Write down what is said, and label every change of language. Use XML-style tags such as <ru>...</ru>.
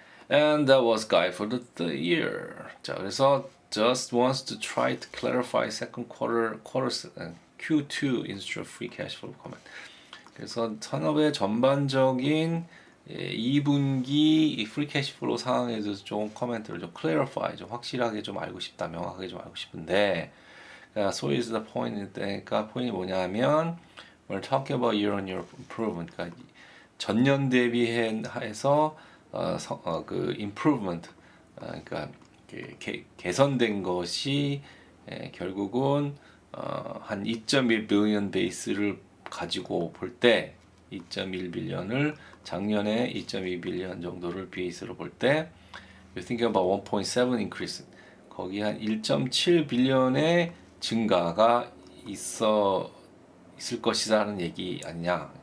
<en>And that was guide for the year.</en> <ko>자, 그래서</ko> <en>just wants to try to clarify second quarter Q2 industrial free cash flow comment.</en> <ko>그래서 산업의 전반적인 2분기 프리 캐시 플로우 상황에 대해서 좀 코멘트를 좀 clarify, 좀 확실하게 좀 알고 싶다, 명확하게 좀 알고 싶은데,</ko> <en>so is the point.</en> <ko>그러니까 포인트 뭐냐면,</ko> <en>we're talking about year-on-year improvement.</en> <ko>그러니까 전년 대비해서 그 improvement, 그러니까 개선된 것이 결국은 한 2.1 빌리언 베이스를 가지고 볼 때 2.1 빌리언을 작년에 2.2 빌리언 정도를 베이스로 볼 때</ko> <en>you think about 1.7 increase</en> <ko>거기 한 1.7 빌리언의 증가가 있을 것이라는 얘기 아니냐.</ko>